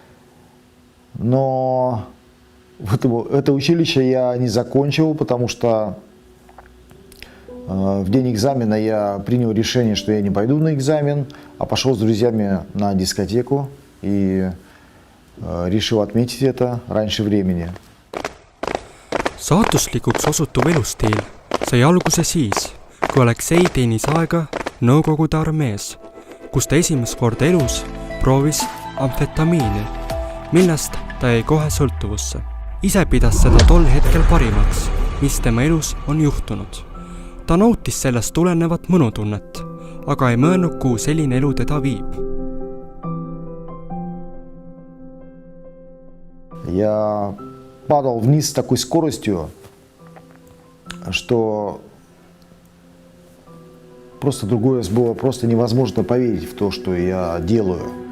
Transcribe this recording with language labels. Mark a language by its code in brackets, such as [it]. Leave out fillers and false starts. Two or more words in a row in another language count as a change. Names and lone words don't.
[ru] Но это училище я не закончил, потому что в день экзамена я принял решение, что я не пойду на экзамен, а пошел с друзьями на дискотеку и решил отметить это раньше времени. [et] Saatuslikuks osutuv elustiil sai alguse siis, kui Aleksei teenis aega Nõukogude armees, kus ta esimest korda elus proovis amfetamiini, millest ta jäi kohe sõltuvusse. Ise pidas seda tol hetkel parimaks, mis tema elus on juhtunud. Ta nautis sellest tulenevat mõnutunnet, aga ei mõelnud, kuhu selline elu teda viib. [ru] Я падал вниз с такой скоростью, что просто другой раз было просто невозможно поверить в то, что я делаю.